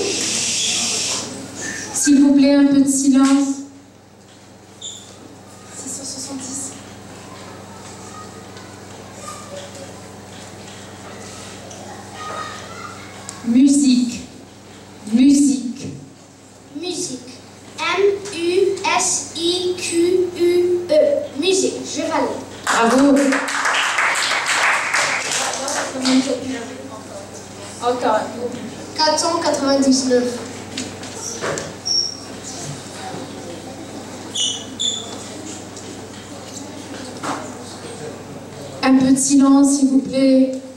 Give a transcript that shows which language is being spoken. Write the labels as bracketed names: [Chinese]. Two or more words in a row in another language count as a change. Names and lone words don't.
[French] S'il vous plaît, un peu de silence. 670. Musique. Musique. Musique. M-U-S-I-Q-U-E. Musique. Je valide. Bravo. Encore. 499. Un peu de silence, s'il vous plaît.